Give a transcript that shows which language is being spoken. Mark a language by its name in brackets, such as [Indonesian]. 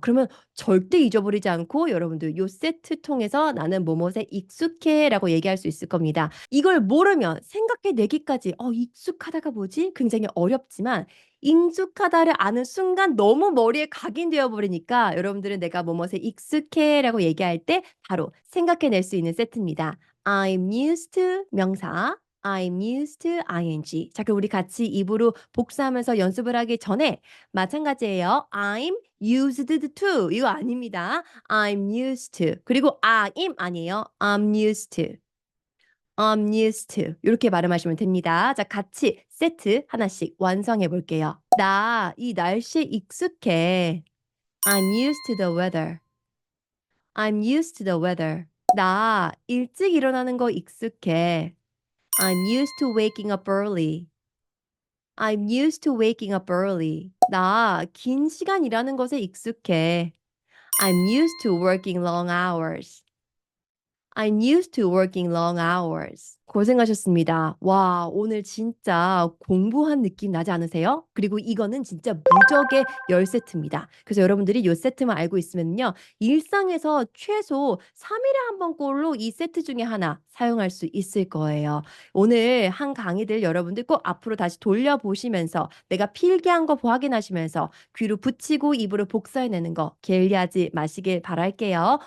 [Korean] 그러면 절대 잊어버리지 않고 여러분들 요 세트 통해서 "나는 뭐뭐에 익숙해."라고 얘기할 수 있을 겁니다. 이걸 모르면 생각해 내기까지 '익숙하다가 뭐지?' 굉장히 어렵지만 익숙하다를 아는 순간 너무 머리에 각인되어 버리니까 여러분들은 "내가 뭐뭐에 익숙해."라고 얘기할 때 바로 생각해 낼 수 있는 세트입니다. [English] I'm used to 명사, I'm used to ing. [Korean] 자, 그럼 우리 같이 입으로 복사하면서 연습을 하기 전에 마찬가지예요. [English] I'm used to [Korean] 이거 아닙니다. [English] I'm used to. [Korean] 그리고 [English] I'm [Korean] 아니에요. [English] I'm used to. I'm used to. [Korean] 요렇게 발음하시면 됩니다. 자, 같이 세트 하나씩 완성해 볼게요. "나 이 날씨에 익숙해." [English] I'm used to the weather. I'm used to the weather. [Korean] "나 일찍 일어나는 거 익숙해." [English] I'm used to waking up early. I'm used to waking up early. [Korean] 나 긴 시간 일하는 것에 익숙해. [English] I'm used to working long hours. I'm used to working long hours. [Korean] 고생하셨습니다. 와, 오늘 진짜 공부한 느낌 나지 않으세요? 그리고 이거는 진짜 무적의 10세트입니다. 그래서 여러분들이 요 세트만 알고 있으면요. 일상에서 최소 3 일에 한 번꼴로 이 세트 중에 하나 사용할 수 있을 거예요. 오늘 한 강의들 여러분들 꼭 앞으로 다시 돌려보시면서 내가 필기한 거 확인하시면서 귀로 붙이고 입으로 복사해내는 거 게을리하지 마시길 바랄게요.